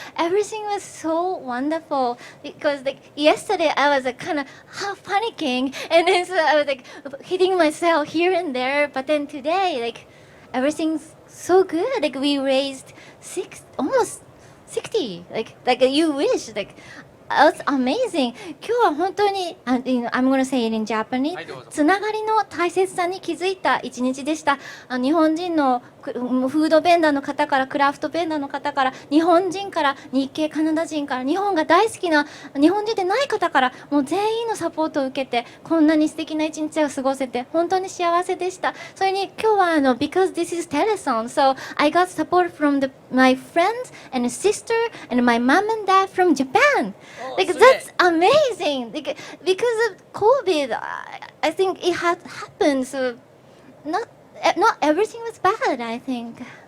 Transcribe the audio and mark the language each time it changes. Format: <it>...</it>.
<en>Everything was so wonderful because like yesterday I was kind of half panicking, and then so I was like hitting myself here and there. But then today, like everything's so good. Like we raised almost 60. Like you wish. Like it's amazing.</en> <ja>今日は本当に</ja> <en>I'm gonna say it in Japanese.</en> <ja>つながりの大切さに気づいた一日でした。日本人のフードベンダーの方からクラフトベンダーの方から日本人から日系カナダ人から日本が大好きな日本人でない方からもう全員のサポートを受けてこんなに素敵な一日を過ごせて本当に幸せでした。それに今日は</ja> <en>because this is telethon, so I got support from my friends and sister and my mom and dad from Japan. Like that's amazing. Like, because of COVID, I think it had happened. So not everything was bad, I think.</en>